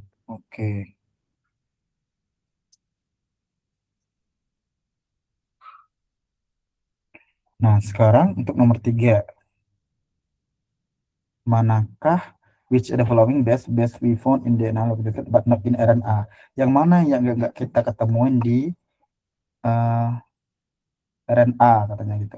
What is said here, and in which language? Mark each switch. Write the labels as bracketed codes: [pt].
[id] Oke. Nah, sekarang untuk nomor 3. Manakah [en] which of the following best we found in DNA but not in RNA? [id] Yang mana yang nggak kita ketemuin di RNA katanya gitu.